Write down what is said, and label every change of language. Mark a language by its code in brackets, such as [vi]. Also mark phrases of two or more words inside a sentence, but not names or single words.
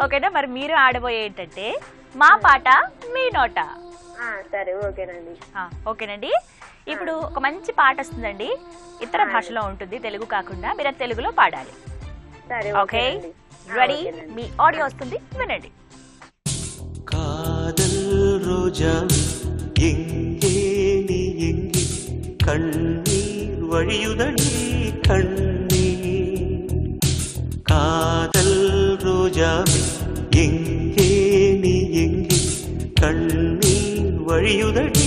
[te] ఓకేనా? మరి మీరు ఆడబోయే ఏంటంటే మా పాట మీ నోట. సరే, ఓకేనండి. ఓకేనండి. ఇప్పుడు ఒక మంచి పాట వస్తుందండి, ఇతర భాషలో ఉంటుంది, తెలుగు కాకుండా. మీరు అది తెలుగులో పాడాలి. సరే, ఓకే? రెడీ? మీ ఆడియో వస్తుంది, వినండి. [ta] காதல் ரோஜா எங்கே நீ எங்கே கண்ணீர் வழியுதடி கண்ணீர் காதல் ரோஜா எங்கே நீ எங்கே கண்ணீர் வழியுதடி